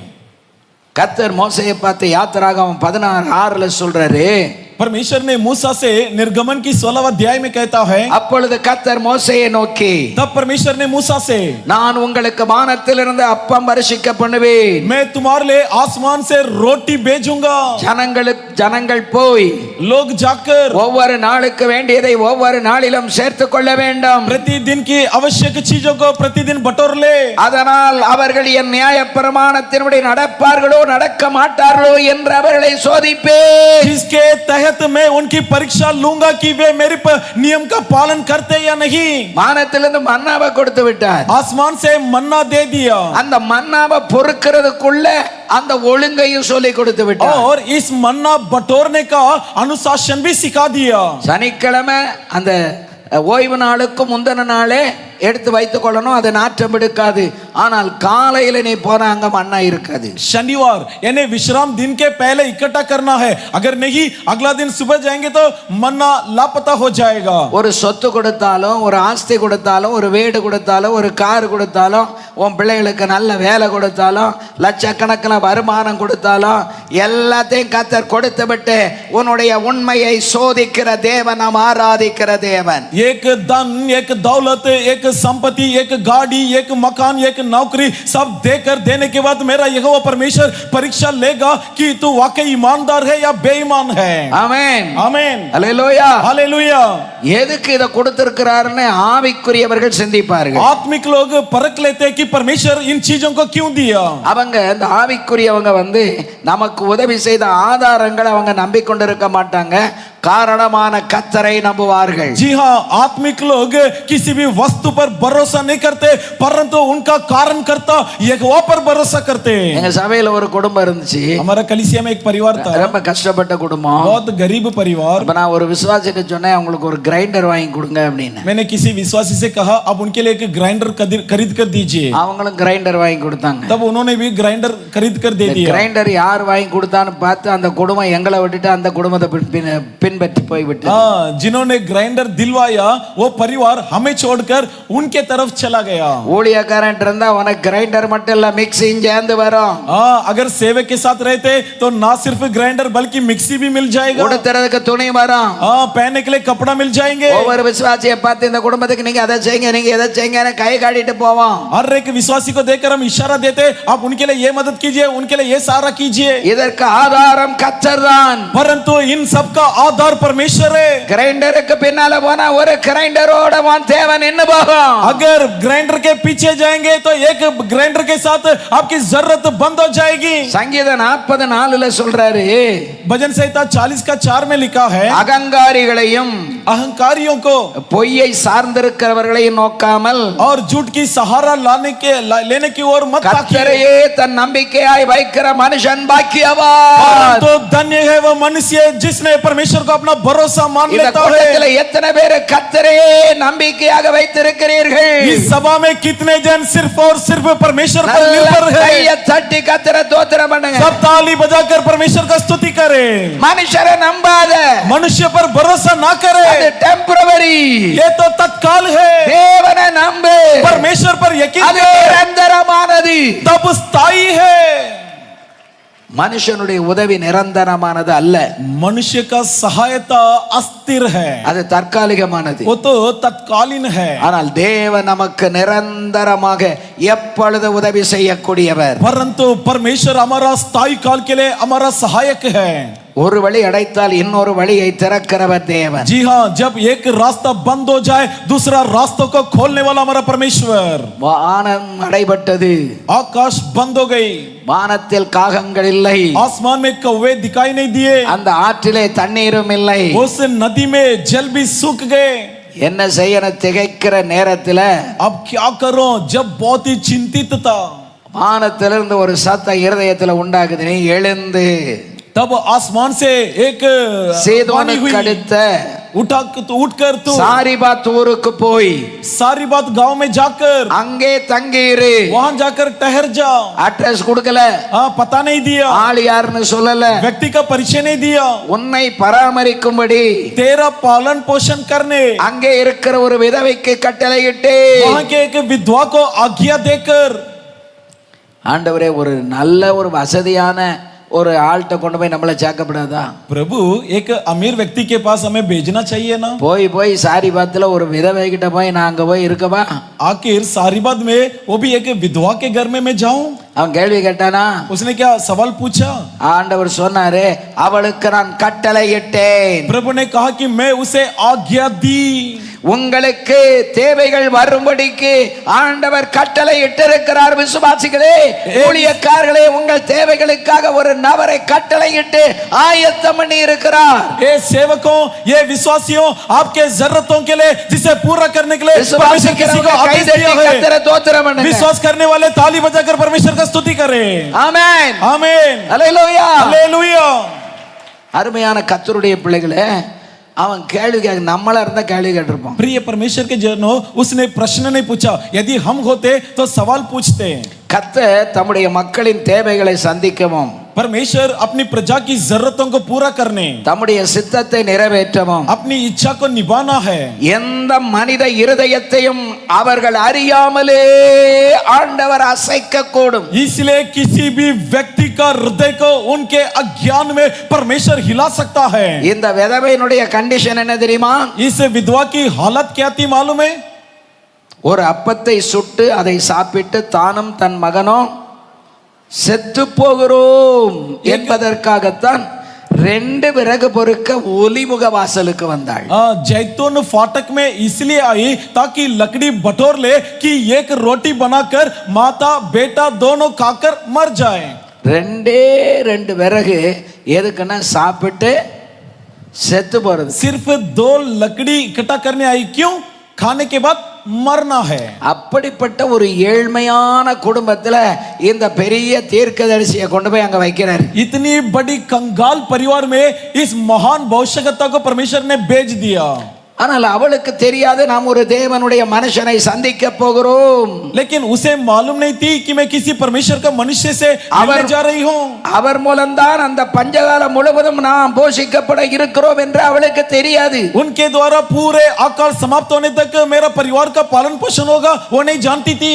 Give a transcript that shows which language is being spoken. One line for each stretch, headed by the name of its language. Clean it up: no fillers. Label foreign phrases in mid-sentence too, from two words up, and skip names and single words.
Tamil: கர்த்தர் மோசேயை பார்த்து யாத்திராகமம் 16:6 சொல்றாரு,
Hindi: परमेश्वर ने मूसा से निर्गमन की 16वां अध्याय में कहता है,
Tamil: அப்பொழுது கர்த்தர் மோசேயை நோக்கி,
Hindi: तब परमेश्वर ने मूसा से,
Tamil: நான் உங்களுக்கு வானத்திலிருந்து அப்பம் வருஷிக்க பண்ணுவேன்,
Hindi: मैं तुम्हारे लिए आसमान से रोटी भेजूंगा.
Tamil: ஜனங்கள் போய்
Hindi: लोग जाकर
Tamil: ஒவ்வொரு நாளுக்கு வேண்டியதை ஒவ்வொரு நாளிலும் சேர்த்துக் கொள்ள வேண்டும்,
Hindi: प्रतिदिन की आवश्यक चीजों को प्रतिदिन बटोर ले.
Tamil: அதனால் அவர்கள் என் நியாயப்பிரமாணத்தின்படி நடப்பார்களோ நடக்க மாட்டார்களோ என்று அவர்களை சோதிப்பேன்.
Hindi: जिसके तहत मैं उनकी परीक्षा लूंगा कि वे मेरे नियम का पालन करते या नहीं.
Tamil: வானத்திலிருந்து மன்னாவை கொடுத்து விட்டார்.
Hindi: आसमान से मन्ना दे दिया
Tamil: அந்த மன்னாவை பொறுக்கிறதுக்குள்ள அந்த ஒழுங்கையும் சொல்லி கொடுத்து விட்டார்.
Hindi: और इस मन्ना बटोरने का अनुशासन भी सिखा दिया.
Tamil: சனிக்கிழமை அந்த ஓய்வு நாளுக்கு முந்தின நாளே எடுத்து வைத்துக் கொள்ளணும், அது நாற்றம் எடுக்காது. ஆனால் காலையில நீ போனா அங்க மண்ணா இருக்காது.
Hindi: शनिवार यानी विश्राम दिन के पहले इकट्ठा करना है, अगर नहीं अगला दिन सुबह जाएंगे तो मन्ना लापता हो जाएगा.
Tamil: ஒரு சொத்து கொடுத்தாலும், ஒரு ஆஸ்தி கொடுத்தாலும், ஒரு வீடு கொடுத்தாலும், ஒரு கார் கொடுத்தாலும், உன் பிள்ளைகளுக்கு நல்ல வேலை கொடுத்தாலும், லட்சக்கணக்கில் வருமானம் கொடுத்தாலும், எல்லாத்தையும் கர்த்தர் கொடுத்து விட்டு உன்னுடைய உண்மையை சோதிக்கிற தேவன், நாம் ஆராதிக்கிற தேவன்.
Hindi: एक धन, एक दौलत, एक संपत्ति, एक गाड़ी, एक मकान, एक नौकरी सब देकर देने के बाद मेरा यहोवा परमेश्वर परीक्षा लेगा कि तू वाकई ईमानदार है या बेईमान है।
Tamil: ஆமென்
Hindi: आमीन,
Tamil: அல்லேலூயா
Hindi: हालेलुया।
Tamil: எதுக்கு இத கொடுத்திருக்கிறாருன்னு ஆவிக்குரியவர்கள் சிந்திப்பார்கள்
Hindi: आत्मिक लोग परख लेते हैं कि परमेश्वर इन चीजों को क्यों दिया।
Tamil: அவங்க இந்த ஆவிக்குரியவங்க வந்து நமக்கு உதவி செய்த ஆதாரங்களை அவங்க நம்பிக்கொண்டிருக்க மாட்டாங்க காரணமான கர்த்தரை நம்புவார்கள்
Hindi: जी हाँ, आत्मिक लोग किसी भी वस्तु पर भरोसा नहीं करते परंतु उनका कारण करता यहोवा पर भरोसा करते।
Tamil: எங்க சபையில ஒரு குடும்பம் இருந்துச்சு
Hindi: हमारा कलीसिया में एक परिवार था,
Tamil: ரொம்ப கஷ்டப்பட்ட குடும்பம்
Hindi: बहुत गरीब परिवार।
Tamil: அப்ப நான் ஒரு விசுவாசிக்கு சொன்னேன் அவங்களுக்கு ஒரு கிரைண்டர் வாங்கி கொடுங்க அப்படின்னு
Hindi: मैंने किसी विश्वासी से कहा अब उनके लिए एक ग्राइंडर खरीद कर दीजिए,
Tamil: அவங்களும் கிரைண்டர் வாங்கி கொடுத்தாங்க
Hindi: तब उन्होंने भी ग्राइंडर खरीद कर दे दिया।
Tamil: கிரைண்டர் யார் வாங்கி கொடுத்தான்னு பார்த்து அந்த குடும்பம் எங்களை விட்டுட்டு அந்த குடும்பத்தை பின்பற்றி போய்விட்டு
Hindi: हाँ, जिन्होंने ग्राइंडर दिलवाया वो परिवार हमें छोड़कर उनके तरफ चला गया।
Tamil: ஊழியக்காரன் இருந்தா உனக்கு கிரைண்டர் மட்டும் இல்ல மிக்ஸியும் சேர்ந்து வரும்
Hindi: हाँ, अगर सेवक के साथ रहते तो ना सिर्फ ग्राइंडर बल्कि मिक्सी भी मिल जाएगा।
Tamil: உடுத்துறதுக்கு துணி வரும்
Hindi: हाँ, पहनने के लिए कपड़ा मिल जाएंगे।
Tamil: ஒவ்வொரு விசுவாசியை பார்த்து இந்த குடும்பத்துக்கு நீங்க அதை செய்யுங்க நீங்க எதை செய்யுங்கன்னு கை காட்டிட்டு போவோம்
Hindi: हर एक विश्वासी को देखकर हम इशारा देते आप उनके लिए ये मदद कीजिए, उनके लिए ये सहारा कीजिए।
Tamil: இதற்கு ஆதாரம் கர்த்தர் தான்
Hindi: परंतु इन सब का आधार परमेश्वर है।
Tamil: கிரைண்டருக்கு பின்னால போனா ஒரு கிரைண்டரோட உன் தேவை நின்னு போகும்
Hindi: अगर ग्राइंडर के पीछे जाएंगे तो एक ग्राइंडर के साथ आपकी जरूरत बंद हो जाएगी।
Tamil: சங்கீதம் 40:4 சொல்றாரு
Hindi: भजन संहिता 40:4 में लिखा है
Tamil: அகங்காரிகளையும்
Hindi: अहंकारियों को
Tamil: பொய்யை சார்ந்திருக்கிறவர்களையும் நோக்காமல்
Hindi: और झूठ की सहारा लेने की ओर मत ताकिए।
Tamil: கர்த்தரையே தன் நம்பிக்கையாய் வைக்கிற மனுஷன் பாக்கியவான்
Hindi: तो धन्य है वो मनुष्य जिसने परमेश्वर को अपना भरोसा मान
Tamil: இந்த
Hindi: लेता
Tamil: கூட்டத்துல
Hindi: है।
Tamil: எத்தனை பேர் கர்த்தரையே நம்பிக்கையாக வைத்திருக்கிறீர்கள்
Hindi: इस सभा में कितने जन सिर्फ और सिर्फ परमेश्वर पर
Tamil: நல்ல
Hindi: निर्भर
Tamil: கையை
Hindi: है।
Tamil: தட்டி கர்த்தரை தோத்திரம் பண்ணுங்க
Hindi: सब ताली बजाकर परमेश्वर का स्तुति करें।
Tamil: மனுஷரை நம்பாத
Hindi: मनुष्य पर भरोसा ना
Tamil: அது
Hindi: करें,
Tamil: டெம்பரவரி
Hindi: ये तो तत्काल है।
Tamil: தேவனை நம்பு
Hindi: परमेश्वर पर यकीन
Tamil: அது
Hindi: करें,
Tamil: நிரந்தரமானது
Hindi: तब स्थायी है।
Tamil: மனுஷனுடைய உதவி நிரந்தரமானது அல்ல
Hindi: मनुष्य का सहायता अस्थिर है,
Tamil: அது தற்காலிகமானது
Hindi: वो तो तत्कालीन है।
Tamil: ஆனால் தேவன் நமக்கு நிரந்தரமாக எப்பொழுது உதவி செய்யக்கூடியவர்
Hindi: परंतु परमेश्वर हमारा स्थायी काल के लिए हमारा सहायक है।
Tamil: ஒரு வழி அடைத்தால் இன்னொரு வழியை திறக்கிறவர் தேவன்
Hindi: जी हाँ, जब एक रास्ता बंद हो जाए दूसरा रास्तों को खोलने वाला हमारा परमेश्वर।
Tamil: வானம் அடைபட்டது
Hindi: आकाश बंद हो गई,
Tamil: வானத்தில் காகங்கள் இல்லை
Hindi: आसमान में कौवे दिखाई नहीं दिए,
Tamil: அந்த ஆற்றிலே தண்ணீரும் இல்லை
Hindi: उस नदी में जल भी सूख गए।
Tamil: என்ன செய்யணும் திகைக்கிற நேரத்துல
Hindi: अब क्या करो जब बहुत ही चिंतित था,
Tamil: வானத்திலிருந்து ஒரு சத்தம் இருதயத்துல உண்டாகுது நீ எழுந்து
Hindi: तब आसमान से एक वाणी
Tamil: சீதோனுக்கு
Hindi: हुई,
Tamil: அடுத்த
Hindi: उठकर तू
Tamil: சாரிபாத் ஊருக்கு போய்
Hindi: सारी बात गांव में जाकर
Tamil: அங்கே தங்கியிரு
Hindi: वहां जाकर ठहर जा।
Tamil: அட்ரஸ் கொடுக்கல
Hindi: हाँ, पता नहीं दिया,
Tamil: ஆள் யாருன்னு சொல்லல
Hindi: व्यक्ति का परिचय नहीं दिया,
Tamil: உன்னை பராமரிக்கும்படி
Hindi: तेरा पालन पोषण करने
Tamil: அங்கே இருக்கிற ஒரு விதவைக்கு கட்டளையிட்டு
Hindi: वहां के एक विधवा को आज्ञा देकर।
Tamil: ஆண்டவரே ஒரு நல்ல ஒரு வசதியான ஒரு ஆள்கிட்ட கொண்டு போய் நம்மளை சேர்க்கப்படாதா
Hindi: प्रभु एक अमीर व्यक्ति के पास हमें भेजना चाहिए ना।
Tamil: போய் சாரிபாத்துல ஒரு விதவை கிட்ட போய் நான் அங்க போய் இருக்கவா
Hindi: आखिर सारीबाद में वो भी एक विधवा के घर में मैं जाऊं?
Tamil: அவன் கேள்வி கேட்டானா
Hindi: उसने क्या सवाल पूछा?
Tamil: ஆண்டவர் சொன்னாரு அவளுக்கு நான் கட்டளையிட்டேன்
Hindi: प्रभु ने कहा कि मैं उसे आज्ञा दी।
Tamil: உங்களுக்கு தேவைகள் வரும்படிக்கு ஆண்டவர் கட்டளை இட்டிருக்கிறார் விசுவாசிகளே ஊழியக்காரர்களே உங்கள் தேவைகளுக்காக ஒரு நபரை கட்டளையிட்டு ஆயத்தம் பண்ணி இருக்கிறார்
Hindi: ये सेवकों, ये विश्वासियों, आपके जरूरतों के लिए जिसे पूरा करने के लिए परमेश्वर किसी को आदेश दिया है।
Tamil: கர்த்தரை தோத்திரம் பண்ணுங்க
Hindi: विश्वास करने वाले ताली बजाकर परमेश्वर का स्तुति करें।
Tamil: ஆமென்
Hindi: आमीन,
Tamil: அல்லேலூயா
Hindi: हालेलुया।
Tamil: அருமையான கர்த்தருடைய பிள்ளைகளே அவன் கேள்வி கேட்க நம்மளா இருந்தா கேள்வி கேட்டிருப்போம்
Hindi: प्रिय परमेश्वर के जनों, उसने प्रश्न नहीं पूछा, यदि हम होते तो सवाल पूछते।
Tamil: கர்த்தர் தம்முடைய மக்களின் தேவைகளை சந்திக்கவும்
Hindi: परमेश्वर अपनी प्रजा की जरूरतों को पूरा करने,
Tamil: தம்முடைய சித்தத்தை நிறைவேற்றவும்
Hindi: अपनी इच्छा को निभाना है।
Tamil: எந்த மனித இருதயத்தையும் அவர்கள் அறியாமலே ஆண்டவர் அசைக்க கூடும்
Hindi: इसलिए किसी भी व्यक्ति का हृदय को उनके अज्ञान में परमेश्वर हिला सकता है।
Tamil: இந்த விதவையினுடைய கண்டிஷன் என்ன தெரியுமா
Hindi: इस विधवा की हालत क्या थी मालूम है?
Tamil: ஒரு அப்பத்தை சுட்டு அதை சாப்பிட்டு தானும் தன் மகனும் செத்து போகிறோம் என்பதற்காகத்தான் 2 விறகு பொறுக்க ஒலிமுக வாசலுக்கு வந்தாள்.
Hindi: जैतून फाटक में इसलिए आई ताकि लकड़ी बटोर ले कि एक रोटी बनाकर माता बेटा दोनों खाकर मर जाएं.
Tamil: 2 விறகு எதுக்குன்னா சாப்பிட்டு செத்து போறது.
Hindi: सिर्फ 2 लकड़ी इकट्ठा करने आई, क्यों? खाने के बाद मरना है.
Tamil: அப்படிப்பட்ட ஒரு ஏழ்மையான குடும்பத்துல இந்த பெரிய தீர்க்கதரிசியை கொண்டு போய் அங்க வைக்கிறார்.
Hindi: इतनी बड़ी कंगाल परिवार में इस महान भविष्यवक्ता को परमेश्वर ने भेज दिया.
Tamil: ஆனால் அவளுக்கு தெரியாது நாம் ஒரு தேவனுடைய மனுஷனை சந்திக்க போகிறோம்.
Hindi: लेकिन उसे मालूम नहीं थी कि मैं किसी परमेश्वर का मनुष्य से मिलने जा रही हूं.
Tamil: அவர் மூலம்தான் அந்த பஞ்சகாலம் முழுவதும் நாம் போஷிக்கப்பட இருக்கிறோம் என்று அவளுக்கு தெரியாது.
Hindi: उनके द्वारा पूरे अकाल समाप्त होने तक मेरा परिवार का पालन पोषण होगा वो नहीं जानती थी.